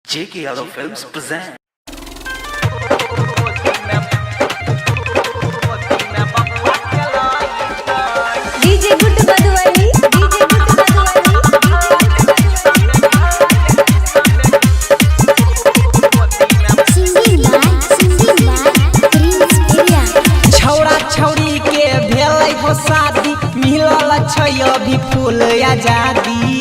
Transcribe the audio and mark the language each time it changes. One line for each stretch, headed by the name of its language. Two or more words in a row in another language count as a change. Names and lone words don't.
English: J.K. Yadav Films present. DJ Good Madhuvani, DJ Good
Maithili: छौड़ा छौड़ी के भेलै हो शादी मिलल छै अभी फूल आजादी।